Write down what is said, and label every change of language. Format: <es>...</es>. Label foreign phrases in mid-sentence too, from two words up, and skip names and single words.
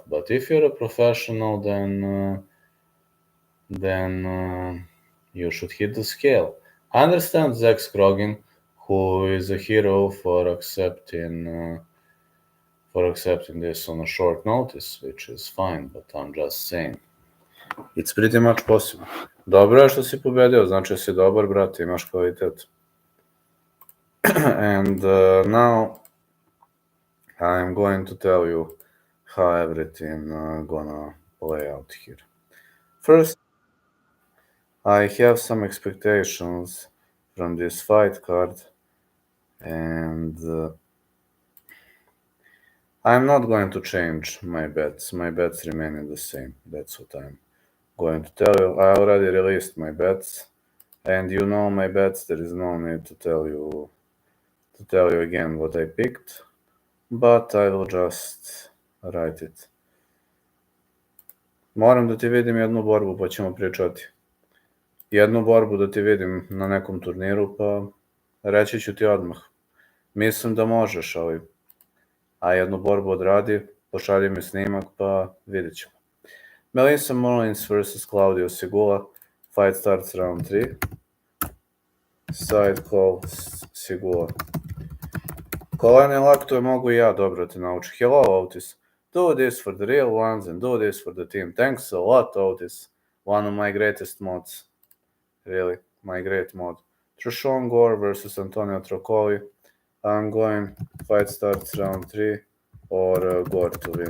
<en>But if you're a professional, then you should hit the scale. I understand Zach Scroggin, who is a hero for accepting this on a short notice, which is fine. But I'm just saying. It's pretty much possible.</en> <sr>Dobro je što si pobedio, znači si dobar, brate, imaš kvalitet.</sr> <en>And now I'm going to tell you how everything gonna play out here. First, I have some expectations from this fight card, and I'm not going to change my bets. My bets remain the same. That's what I'm going to tell you. I already released my bets, and you know my bets. There is no need to tell you again what I picked, but I will just write it.</en> <sr>Moram da ti vidim jednu borbu pa ćemo pričati. Jednu borbu da ti vidim na nekom turniru pa reći ću ti odmah. Mislim da možeš, ali a jednu borbu odradi, pošalji mi snimak pa vidjet ćemo.</sr> <en>Melissa Mullins vs. Claudio Segula. Fight starts round 3. Side call Segula.</en> <sr>Kolene laktove mogu I ja dobro te naučiti.</sr> <en>Hello, Otis. Do this for the real ones and do this for the team. Thanks a lot, Otis. One of my greatest mods. Really, my great mod. Trishon Gore vs. Antonio Trocoli. I'm going fight starts round 3 or Gore to win.</en>